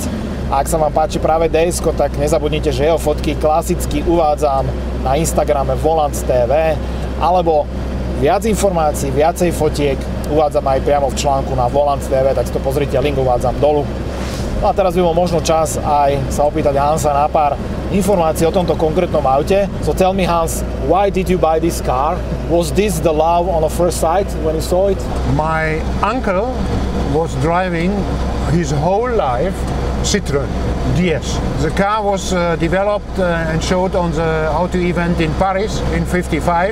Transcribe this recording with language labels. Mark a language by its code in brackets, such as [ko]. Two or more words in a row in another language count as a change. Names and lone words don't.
[sk] A ak sa vám páči práve DS-ko, tak nezabudnite, že jeho fotky klasicky uvádzam na Instagrame Volants.tv, alebo viac informácií, viacej fotiek uvádzam aj priamo v článku na Volants.tv, tak si to pozrite, link uvádzam dolu. No a teraz by bol možno čas aj sa opýtať Hansa na pár informácií o tomto konkrétnom aute. [en] So tell me, Hans, why did you buy this car? Was this the love on the first sight when you saw it? My uncle was driving his whole life Citroën DS. The car was developed and showed on the auto event in Paris in '55.